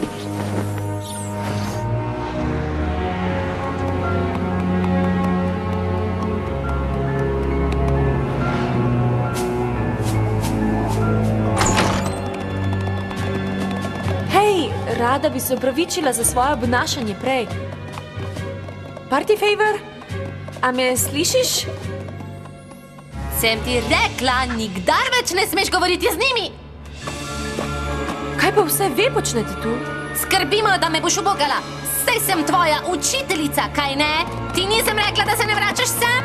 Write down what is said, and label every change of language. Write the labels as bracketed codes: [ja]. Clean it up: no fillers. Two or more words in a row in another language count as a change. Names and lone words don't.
[sl] Rada bi se opravičila za svoje obnašanje prej. [en] Party favor? [sl] A me slišiš? Sem ti rekla, nikdar več ne smeš govoriti z njimi. Kaj pa vse ve počnete tu? Skrbimo, da me boš ubogala. Saj sem tvoja učiteljica, kaj ne? Ti nisem rekla, da se ne vračaš sem?